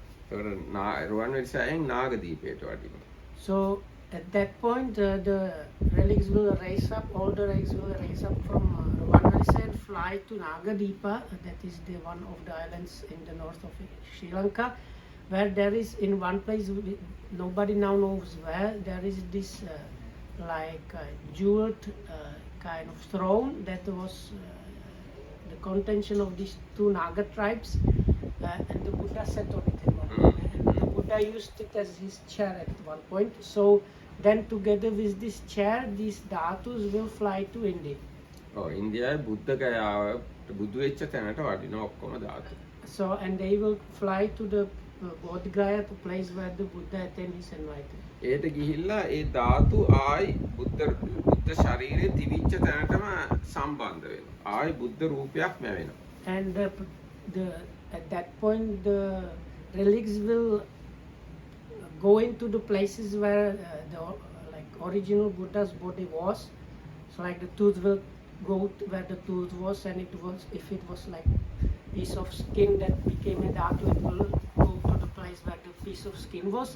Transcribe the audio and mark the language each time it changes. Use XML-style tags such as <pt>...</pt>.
<si>ඒකට රුවන්වැලි සෑයෙන් නාගදීපයට වඩිනවා.</si> <en>So at that point the relics will raise up, all the relics will raise up from Ruwanwali side, fly to Nagadeepa, that is the one of the islands in the north of Sri Lanka, where there is in one place, nobody now knows where, there is this like jeweled kind of throne that was the contention of these two Naga tribes, and the Buddha sat on it at one point. And the Buddha used it as his chair at one point. So then together with this chair, these dhatus will fly to India.</en> <si>ඉන්දියාවේ බුද්ධ ගයාව බුදු වෙච්ච තැනට වඩිනවා ඔක්කොම ධාතු.</si> <en>So and they will fly to the Bodh Gaya, to place where the Buddha attained his enlightenment.</en> <si>ඒට ගිහිල්ලා ඒ ධාතු ආයි බුද්ධ ශරීරයේ තිබිච්ච තැනටම සම්බන්ධ වෙනවා. ආයි බුද්ධ රූපයක් මැවෙනවා.</si> <en>And at that point the relics will go into the places where the like original Buddha's body was. So like the tooth will go to where the tooth was, and it was, if it was like piece of skin that became a dhatu, it will go to the place where the piece of skin was,</en>